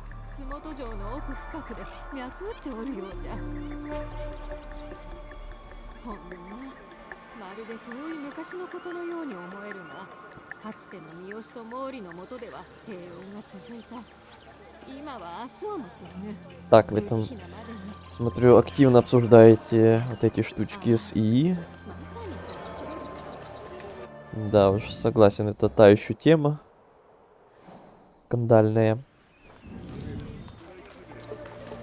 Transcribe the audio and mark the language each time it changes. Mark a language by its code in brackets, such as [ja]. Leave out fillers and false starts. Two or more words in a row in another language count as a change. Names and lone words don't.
[ja] 洲本城の奥深くで脈打っておるようじゃ。ほんまるで遠い昔のことのように思えるが、かつての三好と毛利の下では平穏が続いた。今は明日をも知らぬ。 [ru] Так, вы там, смотрю, активно обсуждаете вот эти штучки с ИИ. Да уж, согласен, это та еще тема. Скандальная.